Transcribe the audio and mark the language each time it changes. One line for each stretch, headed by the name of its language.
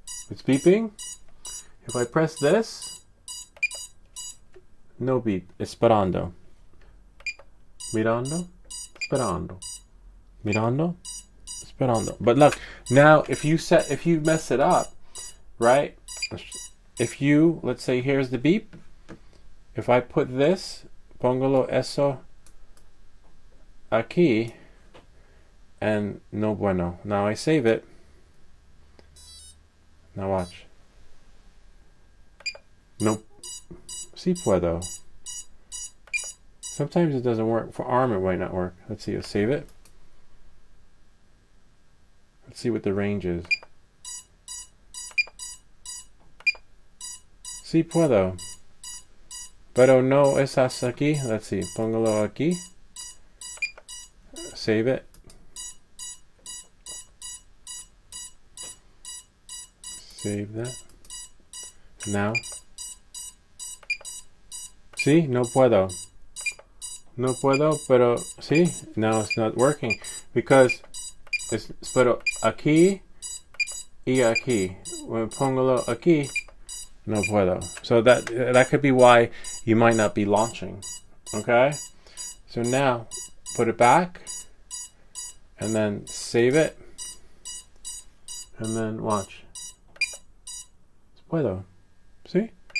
English: It's beeping. If I press this, no beep.
Spanish: Esperando. Mirando. Esperando. Mirando. Esperando.
English: But look, now if you mess it up, right? If you, let's say here's the beep. If I put this,
Spanish: póngalo eso aquí,
English: and
Spanish: no bueno.
English: Now I save it. Now watch. Nope.
Spanish: Si puedo.
English: Sometimes it doesn't work. For ARM it might not work. Let's see, let's save it. Let's see what the range is.
Spanish: Si puedo. Pero no estás aquí.
English: Let's see.
Spanish: Póngalo aquí.
English: Save it. Save that. Now. See?
Spanish: No puedo. No puedo, pero
English: see? Now it's not working. Because it's
Spanish: pero aquí y aquí.
English: When
Spanish: póngalo aquí. No puedo.
English: So that could be why you might not be launching. Okay? So now put it back and then save it and then watch.
Spanish: Puedo.
English: See?